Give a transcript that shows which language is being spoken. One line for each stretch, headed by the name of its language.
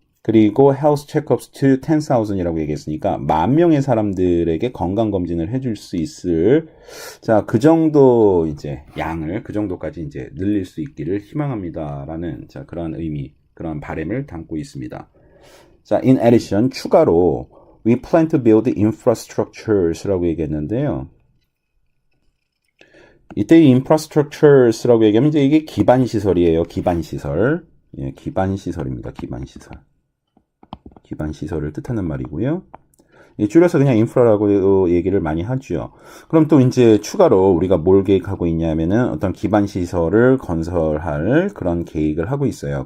Korean: 그리고
English: health checkups to 10,000
Korean: 이라고 얘기했으니까 10,000명의 사람들에게 건강검진을 해줄 수 있을 자, 그 정도 이제 양을 그 정도까지 이제 늘릴 수 있기를 희망합니다라는 자, 그런 의미, 그런 바람을 담고 있습니다.
English: 자, in addition,
Korean: 추가로
English: we plan to build infrastructures라고 얘기했는데요.
Korean: 이때 이 infrastructures라고 얘기하면 이제 이게 기반시설이에요. 기반시설. 예, 기반시설입니다. 기반시설. 기반시설을 뜻하는 말이고요. 줄여서 그냥 인프라라고 얘기를 많이 하죠. 그럼 또 이제 추가로 우리가 뭘 계획하고 있냐면은 어떤 기반시설을 건설할 그런 계획을 하고 있어요.